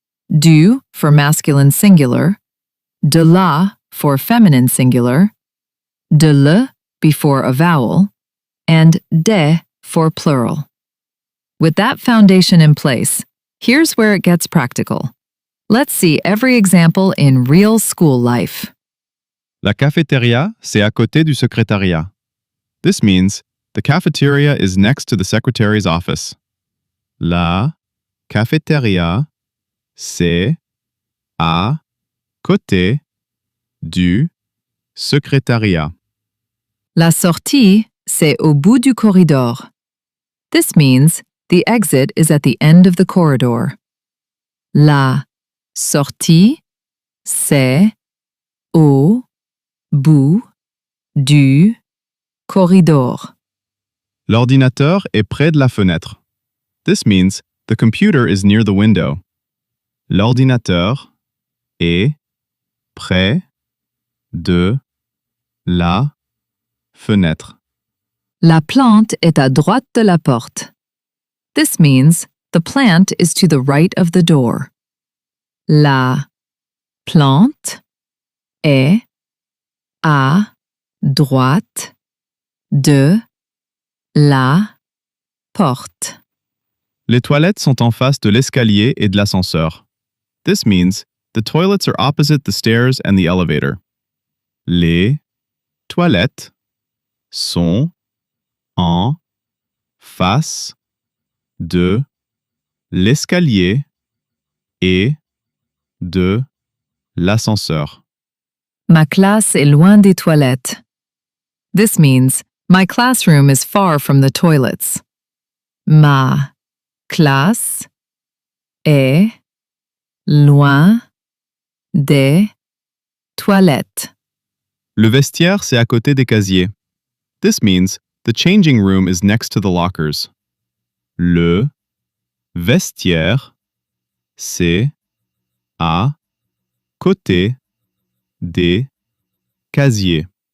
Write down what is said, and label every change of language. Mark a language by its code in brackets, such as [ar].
[en] Du for masculine singular, de la for feminine singular, de le before a vowel, and de for plural. With that foundation in place, here's where it gets practical. Let's see every example in real school life. [fr] La cafétéria, c'est à côté du secrétariat. [en] This means the cafeteria is next to the secretary's office. [fr] La cafétéria, c'est à côté du secrétariat. La sortie, c'est au bout du corridor. [en] This means the exit is at the end of the corridor. [fr] La sortie, c'est au bout du corridor. L'ordinateur est près de la fenêtre. [en] This means the computer is near the window. [fr] L'ordinateur est près de la fenêtre. La plante est à droite de la porte. [en] This means the plant is to the right of the door. [fr] La plante est à droite de la porte. Les toilettes sont en face de l'escalier et de l'ascenseur. [en] This means the toilets are opposite the stairs and the elevator. [fr] Les toilettes sont en face de l'escalier et de l'ascenseur. Ma classe est loin des toilettes. [en] This means my classroom is far from the toilets. [fr] Ma classe est loin des toilettes. Le vestiaire, c'est à côté des casiers. [en] This means the changing room is next to the lockers. [fr] Le vestiaire, c'est à côté des casiers.